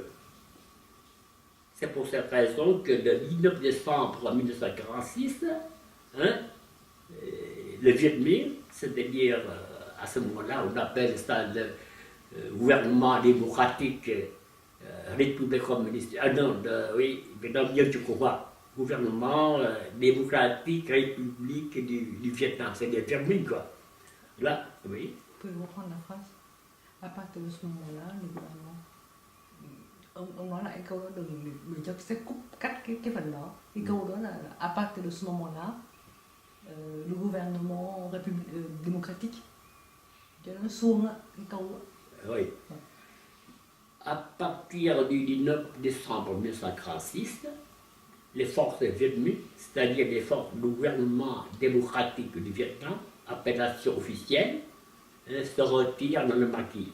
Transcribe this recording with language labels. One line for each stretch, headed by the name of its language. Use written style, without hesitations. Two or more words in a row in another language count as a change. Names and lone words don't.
French: C'est pour cette raison que le 19 décembre 1946, le Viet Minh, c'est-à-dire à ce moment-là, on appelle ça le gouvernement démocratique République communiste, vietnamien du Cuba, gouvernement démocratique République du Vietnam, c'est des Viet quoi. Là, oui. Pouvez-vous reprendre la phrase? À partir de ce moment-là, le gouvernement.
Vietnamese: Ông nói lại câu đó đừng cho sẽ cắt cái phần đó. Cái câu đó là
French: à partir de ce moment-là, le gouvernement démocratique.
Vietnamese: Cho nó suông á, cái câu đó.
French: Oui. À partir du 19 décembre 1946, les forces Viet Minh, c'est-à-dire les forces du gouvernement démocratique du Vietnam, appellation officielle, se retirent dans le maquis.